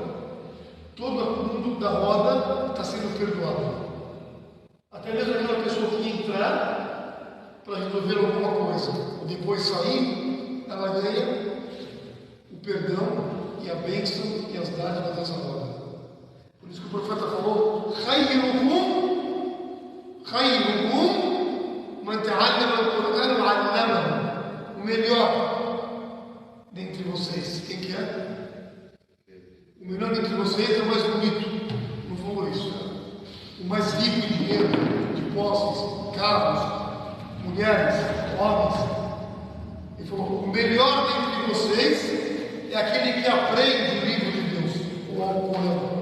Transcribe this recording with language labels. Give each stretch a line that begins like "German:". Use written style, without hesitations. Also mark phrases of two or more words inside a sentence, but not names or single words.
Portuguese: Todo mundo da roda está sendo perdoado. Até mesmo aquela pessoa que entrar para resolver alguma coisa, ou depois sair, ela ganha o perdão e a bênção e as dádivas dessa roda. Por isso que o profeta falou:
Arabic: خيركم من تعلم القرآن وعلمه.
Portuguese: O melhor dentre vocês, quem que é? O melhor dentre vocês é o mais bonito. Não falou isso, né? O mais rico em dinheiro, de posses, carros, mulheres, homens. Ele falou: o melhor dentre vocês é aquele que aprende o livro de Deus, o Alcorão.